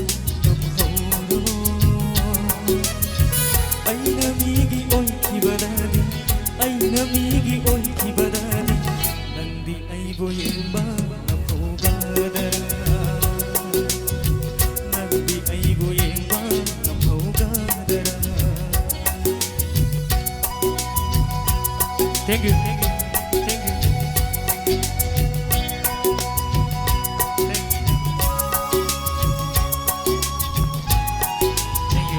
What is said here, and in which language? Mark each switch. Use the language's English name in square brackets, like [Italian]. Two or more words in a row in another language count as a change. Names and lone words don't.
[Manipuri] ꯉꯝꯍꯧꯔꯣ ꯑꯩꯅ ꯃꯤꯒꯤ ꯑꯣꯏꯈꯤꯕꯗꯗꯤ ꯑꯩꯅ ꯃꯤꯒꯤ ꯑꯣꯏꯈꯤꯕꯗꯗꯤ ꯅꯪꯗꯤ ꯑꯩꯕꯨ ꯌꯦꯡꯕ ꯉꯝꯍꯧꯒꯗ꯭ꯔꯥ ꯅꯪꯗꯤ ꯑꯩꯕꯨ ꯌꯦꯡꯕ ꯉꯝꯍꯧꯒꯗ꯭ꯔꯥ [English] Thank you. Thank you. Thank you. Thank you.